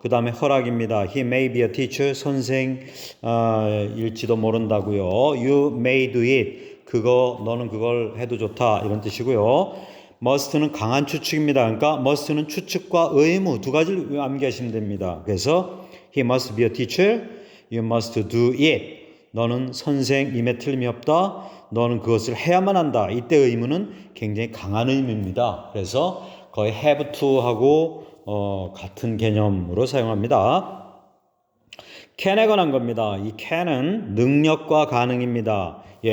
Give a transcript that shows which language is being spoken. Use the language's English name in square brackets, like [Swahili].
[Korean] 그 다음에 허락입니다. [English] He may be a teacher. [Korean] 선생일지도 모른다고요. [English] You may do it. [Korean] 너는 그걸 해도 좋다. 이런 뜻이고요. must는 강한 추측입니다. 그러니까 must는 추측과 의무 두 가지를 암기하시면 됩니다. [English] 그래서 He must be a teacher. You must do it. [Korean] 너는 선생임에 틀림이 없다. 너는 그것을 해야만 한다. 이때 의무는 굉장히 강한 의무입니다. 그래서 거의 have to하고 같은 개념으로 사용합니다. can에 관한 겁니다. 이 can은 능력과 가능입니다.